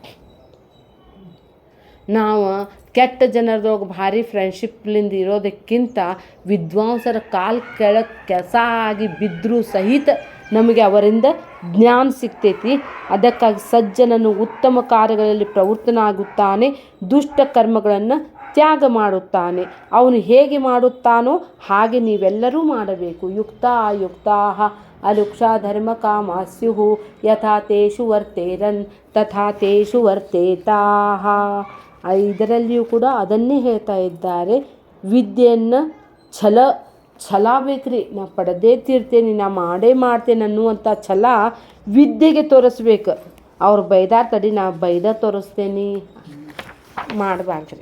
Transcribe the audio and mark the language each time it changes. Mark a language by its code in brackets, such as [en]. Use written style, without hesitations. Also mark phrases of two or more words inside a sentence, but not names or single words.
[kn] ನಾವು ಕೆಟ್ಟ ಜನರದೊಳಗೆ ಭಾರಿ ಫ್ರೆಂಡ್ಶಿಪ್ಲಿಂದ ಇರೋದಕ್ಕಿಂತ ವಿದ್ವಾಂಸರ ಕಾಲು ಕೆಳಗೆ ಕೆಸ ಆಗಿ ಬಿದ್ದರೂ ಸಹಿತ ನಮಗೆ ಅವರಿಂದ ಜ್ಞಾನ ಸಿಗ್ತೈತಿ. ಅದಕ್ಕಾಗಿ ಸಜ್ಜನನು ಉತ್ತಮ ಕಾರ್ಯಗಳಲ್ಲಿ ಪ್ರವೃತ್ತನಾಗುತ್ತಾನೆ, ದುಷ್ಟ ಕರ್ಮಗಳನ್ನು ತ್ಯಾಗ ಮಾಡುತ್ತಾನೆ. ಅವನು ಹೇಗೆ ಮಾಡುತ್ತಾನೋ ಹಾಗೆ ನೀವೆಲ್ಲರೂ ಮಾಡಬೇಕು. [sa] ಯುಕ್ತ ಯುಕ್ತಾ ಅಲುಕ್ಷ ಧರ್ಮ ಕಾಮ ಸ್ಯುಹು ಯಥಾ ತೇಷು ವರ್ತೇರನ್ ತಥಾ ತೇಷು ವರ್ತೇತಾಹ. [kn] ಇದರಲ್ಲಿಯೂ ಕೂಡ ಅದನ್ನೇ ಹೇಳ್ತಾ ಇದ್ದಾರೆ. ವಿದ್ಯೆಯನ್ನು ಛಲ ಬೇಕ್ರಿ. ನಾ ಪಡೆದೇ ತೀರ್ತೇನೆ, ನಾ ಮಾಡೇ ಮಾಡ್ತೇನೆ ಅನ್ನುವಂಥ ಛಲ ವಿದ್ಯೆಗೆ ತೋರಿಸ್ಬೇಕು. ಅವ್ರು ಬೈದಾರ ತಡಿ ನಾ ಬೈದ ತೋರಿಸ್ತೇನೆ ಮಾಡಬಾರ್ದ್ರಿ.